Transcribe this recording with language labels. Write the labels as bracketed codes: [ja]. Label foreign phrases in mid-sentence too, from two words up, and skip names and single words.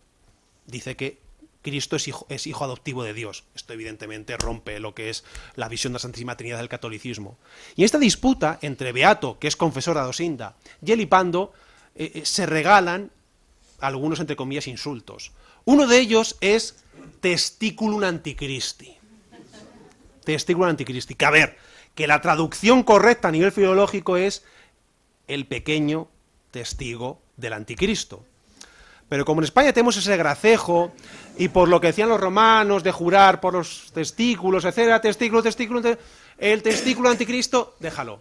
[es] Dice que Cristo es hijo adoptivo de Dios. Esto evidentemente rompe lo que es la visión de la Santísima Trinidad del catolicismo. Y en esta disputa entre Beato, que es confesor de Adosinda, y Elipando, se regalan algunos, entre comillas, insultos. Uno de ellos es [la] testiculum antichristi. Testiculum antichristi. [es] Que a ver, que la traducción correcta a nivel filológico es el pequeño testigo del anticristo. Pero como en España tenemos ese gracejo, y por lo que decían los romanos de jurar por los testículos, etcétera, el testículo anticristo, déjalo.